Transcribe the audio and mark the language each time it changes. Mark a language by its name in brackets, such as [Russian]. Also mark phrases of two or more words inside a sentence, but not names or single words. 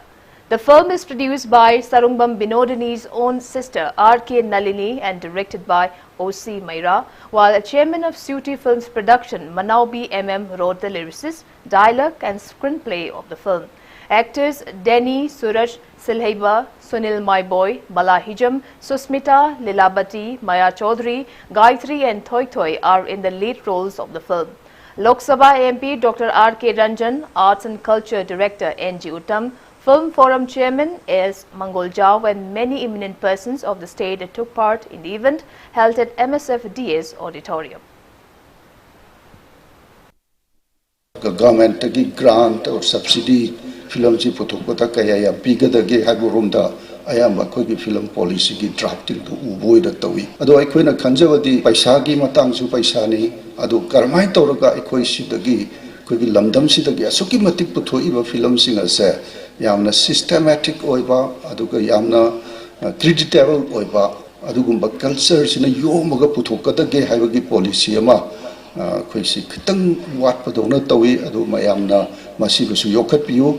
[English] The film is produced by Sarungbam Binodini's own sister R.K. Nalini and directed by O.C. Maira, while a chairman of Suti Films production Manaubi M.M. wrote the lyricist, dialogue and screenplay of the film. Actors Denny, Suraj, Silhaiba, Sunil Maiboy, Bala Hijam, Susmita, Lilabati, Maya Chaudhary, Gayatri and Thoi Thoi are in the lead roles of the film. Lok Sabha MP Dr. R.K. Ranjan, Arts and Culture Director N.G. Uttam, Film Forum Chairman S. Mangol Jao and many eminent persons of the state took part in the event held at MSF-DS Auditorium. [Manipuri] Government grant or subsidy film ji puthokpata kaya ya pigadage haburumda ayamba khoi [English] film policy [Manipuri] gi drafting to uboi da tawi ado aikoina khanjawadi paisa gi matang su paisa ni ado karmai tawraga aikoi sidagi khoi gi lamdam sidagi asuki matik puthoi ba film sing ase yamna systematic oiba aduga yamna creditable oiba adugumba culture sina yomaga puthokadage haibagi policy ama khoi si khitang wat padona tawi adu mayamna masibusu yokhat piu